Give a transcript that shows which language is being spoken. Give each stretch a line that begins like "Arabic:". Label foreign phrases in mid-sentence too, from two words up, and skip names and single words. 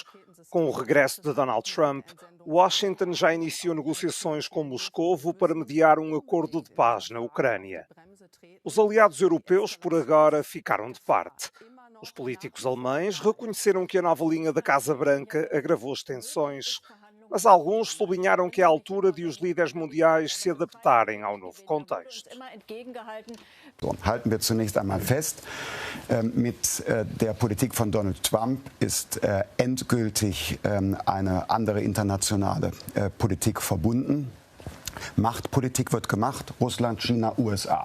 Portuguese: Com o regresso de Donald Trump, Washington já iniciou negociações com Moscovo para mediar um acordo de paz na Ucrânia. Os aliados europeus, por agora, ficaram de parte. Os políticos alemães reconheceram que a nova linha da Casa Branca agravou as tensões, mas alguns sublinharam que é a altura de os líderes mundiais se adaptarem ao novo contexto.
German: Halten wir zunächst einmal fest, mit der Politik von Donald Trump ist endgültig eine andere internationale Politik verbunden. Machtpolitik wird gemacht, Russland, China, USA.